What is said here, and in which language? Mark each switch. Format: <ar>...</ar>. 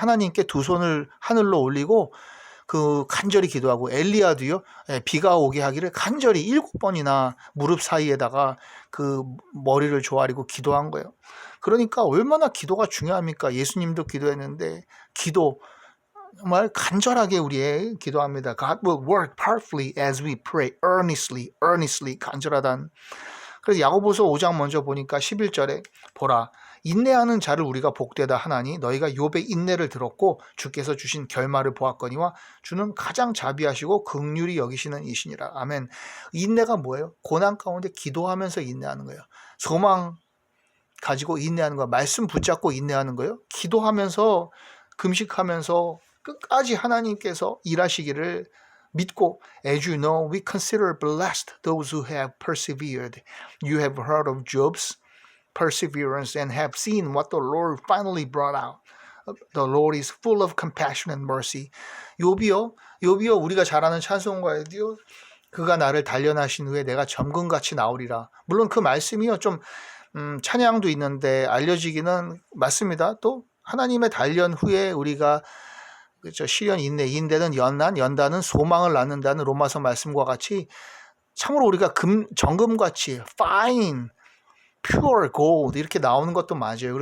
<ko>하나님께 두 손을 하늘로 올리고 그 간절히 기도하고, 엘리야도요, 비가 오게 하기를 간절히 7번이나 무릎 사이에다가 그 머리를 조아리고 기도한 거예요. 그러니까 얼마나 기도가 중요합니까? 예수님도 기도했는데, 기도 정말 간절하게 우리의 기도합니다.</ko> <en>God will work powerfully as we pray earnestly,</en> <ko>간절하단. 그래서 야고보서 5장 먼저 보니까 11절에 보라, 인내하는 자를 우리가 복되다 하나니 너희가 욥의 인내를 들었고 주께서 주신 결말을 보았거니와 주는 가장 자비하시고 긍휼히 여기시는 이시니라. 아멘. 인내가 뭐예요? 고난 가운데 기도하면서 인내하는 거예요. 소망 가지고 인내하는 거예요. 말씀 붙잡고 인내하는 거예요. 기도하면서, 금식하면서 끝까지 하나님께서 일하시기를 믿고,</ko> <en>as you know, we consider blessed those who have persevered. You have heard of Job's perseverance and have seen what the Lord finally brought out. The Lord is full of compassion and mercy.</en> <ko>욥이요, 우리가 잘 아는 찬송가에도요, 그가 나를 단련하신 후에 내가 점금같이 나오리라. 물론 그 말씀이요, 좀 찬양도 있는데 알려지기는 맞습니다. 또 하나님의 단련 후에 우리가, 그렇죠, 시련, 인내는 연단은 소망을 낳는다는 로마서 말씀과 같이 참으로 우리가 정금같이</ko> <en>fine, pure gold</en> <ko>이렇게 나오는 것도 맞아요.</ko>